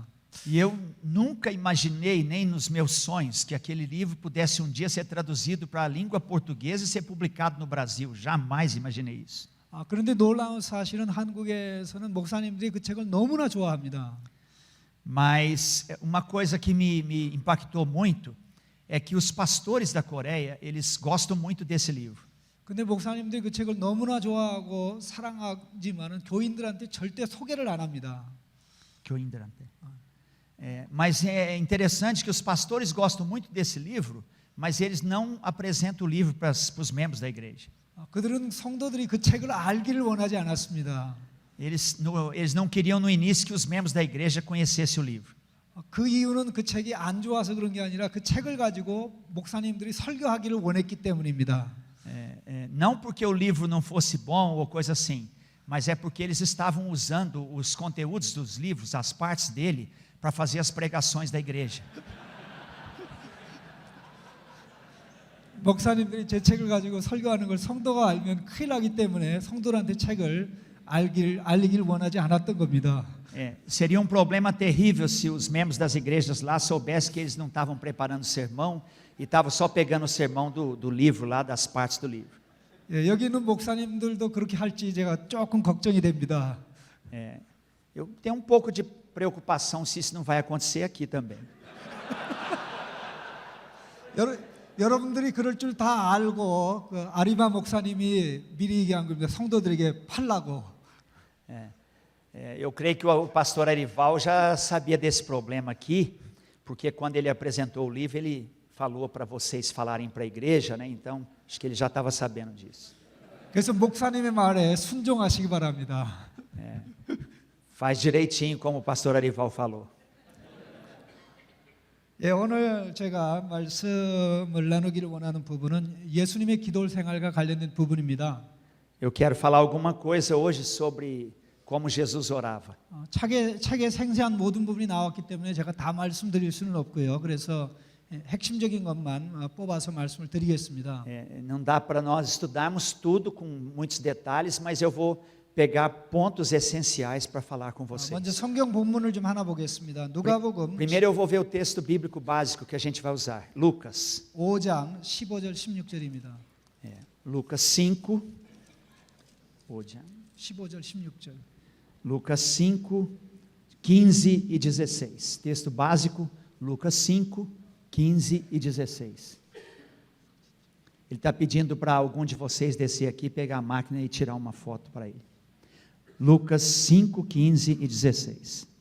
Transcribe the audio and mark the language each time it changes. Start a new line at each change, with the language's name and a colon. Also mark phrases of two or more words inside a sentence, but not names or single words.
Portuguese: E eu nunca imaginei, nem nos meus sonhos, que aquele livro pudesse um dia ser traduzido para a língua portuguesa e ser publicado no Brasil. Jamais imaginei isso.
Korean: 그런데 놀라운 사실은 한국에서는 목사님들이 그 책을 너무나 좋아합니다.
Portuguese: Mas uma coisa que me impactou muito é que os pastores da Coreia, eles gostam muito desse livro.
Korean: 근데 목사님들이 그 책을 너무나 좋아하고 사랑하지만은 교인들한테 절대 소개를 안 합니다.
Portuguese: Mas é interessante que os pastores gostam muito desse livro, mas eles não apresentam o livro para os membros da igreja.
Korean: 그들은 성도들이 그 책을 알기를 원하지 않았습니다.
Portuguese: Eles não queriam no início que os membros da igreja conhecessem o livro.
Korean: 그 이유는 그 책이 안 좋아서 그런 게 아니라 그 책을 가지고 목사님들이 설교하기를 원했기 때문입니다.
Portuguese: Não porque o livro não fosse bom ou coisa assim, mas é porque eles estavam usando os conteúdos dos livros, as partes dele, para fazer as pregações da igreja.
Korean: 목사님들이 제 책을 가지고 설교하는 걸 성도가 알면 큰일 나기 때문에 성도들한테 책을 알리길 원하지 않았던 겁니다.
Portuguese: Seria problema terrível se os membros das igrejas lá soubessem que eles não estavam preparando sermão e estavam só pegando o sermão do livro lá, das partes do livro.
Korean: 여기 있는 목사님들도 그렇게 할지 제가 조금 걱정이 됩니다.
Portuguese: Eu tenho pouco de preocupação se isso não vai acontecer aqui também.
Korean: 여러분들이 그럴 줄 다 알고 아리바 목사님이 미리 얘기한 겁니다. 성도들에게 팔라고.
Portuguese: Eu creio que o pastor Arival já sabia desse problema aqui, porque quando ele apresentou o livro, ele falou para vocês falarem para a igreja, né? Então, acho que ele já estava sabendo disso.
Korean: 그래서 목사님의 말에 순종하시기 바랍니다.
Portuguese: Faz direitinho como o pastor Arival falou.
Korean: 오늘 제가 말씀을 나누기를 원하는 부분은 예수님의 기도 생활과 관련된 부분입니다.
Portuguese: Eu quero falar alguma coisa hoje sobre como Jesus orava.
Korean: 책에 생생한 모든 부분이 나왔기 때문에 제가 다 말씀드릴 수는 없고요. 그래서 핵심적인 것만 뽑아서 말씀을 드리겠습니다.
Portuguese: Não dá para nós estudarmos tudo com muitos detalhes, mas eu vou pegar pontos essenciais para falar com vocês.
Korean: 먼저 성경 본문을 좀 하나 보겠습니다. 누가복음
Portuguese: Primeiro eu vou ver o texto bíblico básico que a gente vai usar. Lucas.
Korean: 5장 15절 16절입니다.
Portuguese: Lucas 5.
Korean: 15절 16절.
Portuguese: Lucas 5, 15 e 16. Texto básico, Lucas 5, 15 e 16. Ele está pedindo para algum de vocês descer aqui, pegar a máquina e tirar uma foto para ele. Lucas 5, 15 e 16.